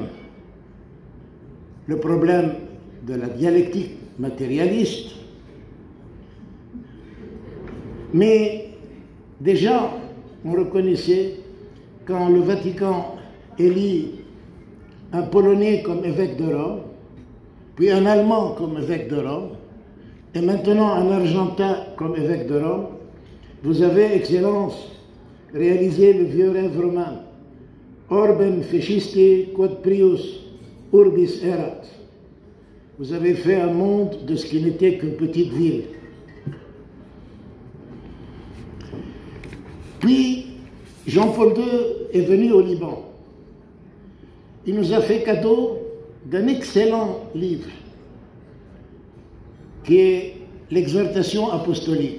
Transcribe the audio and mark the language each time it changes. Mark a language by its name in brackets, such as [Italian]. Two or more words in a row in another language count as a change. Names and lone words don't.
[French] Le problème de la dialectique matérialiste, mais déjà, on reconnaissait quand le Vatican élit un Polonais comme évêque de Rome, puis un Allemand comme évêque de Rome, et maintenant un Argentin comme évêque de Rome, vous avez, Excellence, réalisé le vieux rêve romain. [Latin] Orbem feciste quod prius urbis erat. [French] Vous avez fait un monde de ce qui n'était qu'une petite ville. Puis, Jean-Paul II est venu au Liban. Il nous a fait cadeau d'un excellent livre, qui est l'exhortation apostolique.